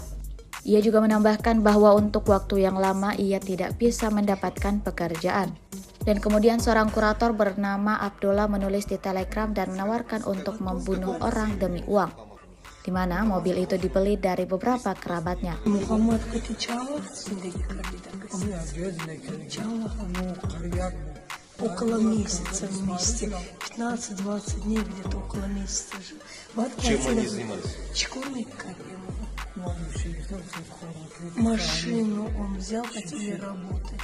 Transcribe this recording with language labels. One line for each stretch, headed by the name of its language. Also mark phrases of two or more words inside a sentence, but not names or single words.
Indonesian: Ia juga menambahkan bahwa untuk waktu yang lama ia tidak bisa mendapatkan pekerjaan. Dan kemudian seorang kurator bernama Abdullah menulis di Telegram dan menawarkan untuk membunuh orang demi uang, di mana mobil itu dibeli dari beberapa kerabatnya.
Russian: Muhammad около месяца вместе, 15-20 дней где-то около месяца же. Чем они занимались? Чекурной карьерой. Машину он взял, хотели работать.